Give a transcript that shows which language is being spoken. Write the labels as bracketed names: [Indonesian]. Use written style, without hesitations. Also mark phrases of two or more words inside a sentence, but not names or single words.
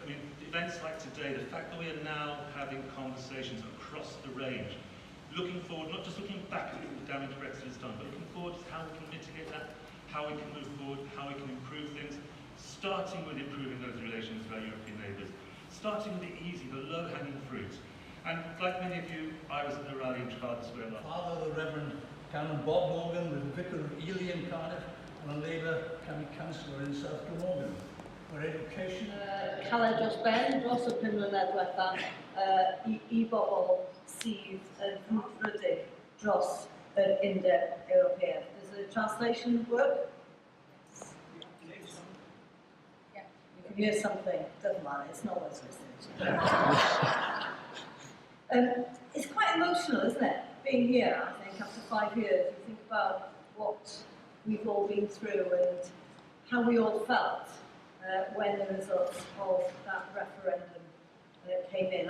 [English] I mean, events like today, the fact that we are now having conversations across the range, looking forward, not just looking back at the damage Brexit has done, but looking forward to how we can mitigate that, how we can move forward, how we can improve things, starting with improving those relations with our European neighbours, starting with the easy, the low-hanging fruit. And like many of you, I was at the rally in Cardiff Square last. Father, the Reverend Canon Bob Morgan, the Vicar of Ely in Cardiff, and a Labour County Councillor in South Glamorgan. For education... [Welsh] Cael dros ben, dros y 5 mlynedd diwethaf, i bobl sydd yn frwdfrydig dros yr Undeb Ewropeaidd. [English] Does the translation work? Yeah. You can hear something, doesn't matter, it's not what's listening. It's quite emotional, isn't it? Being here, I think, after 5 years, you think about what we've all been through and how we all felt when the results of that referendum came in.